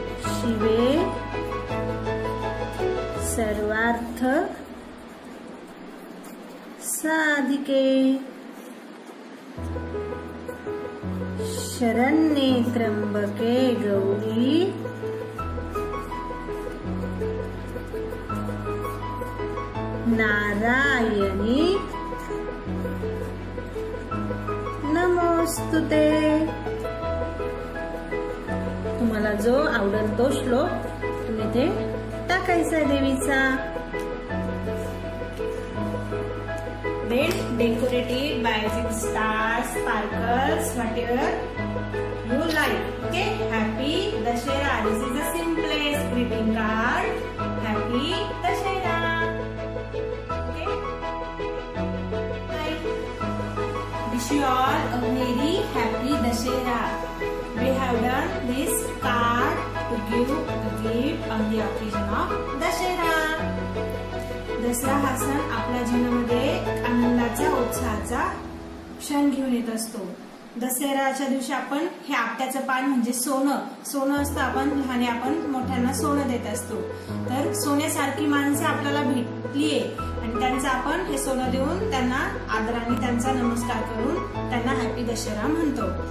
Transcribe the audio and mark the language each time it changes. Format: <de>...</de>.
<sa>शिवे सर्वार्थ साधिके शरण्ये त्र्यंबके गौरी नारायणी नमोस्तुते.</sa> <mr>तुम्हाला जो आवडेल तो श्लोक तुम्ही ते टाकायचा देवीचा.</mr> <en>Then decorate it by using stars, sparkles, whatever you like. Okay, Happy Dussehra. This is the simplest greeting card. Happy Dussehra. Okay. Bye. Wish you all a very happy Dussehra. We have done this card to give a gift on the occasion of Dussehra.</en> <mr>Dussehra हा सण आपल्या जीवनामध्ये आनंदाचा उत्साहाचा क्षण घेऊन येत असतो. दसऱ्याच्या दिवशी आपण हे आपट्याचं पान म्हणजे सोनं असतं. आपण मोठ्यांना सोनं देत असतो. तर सोन्यासारखी माणसं आपल्याला भेटलीये आणि त्यांचं आपण हे सोनं देऊन त्यांना आदराने त्यांचा नमस्कार करून त्यांना हॅपी दशहरा म्हणतो.</mr>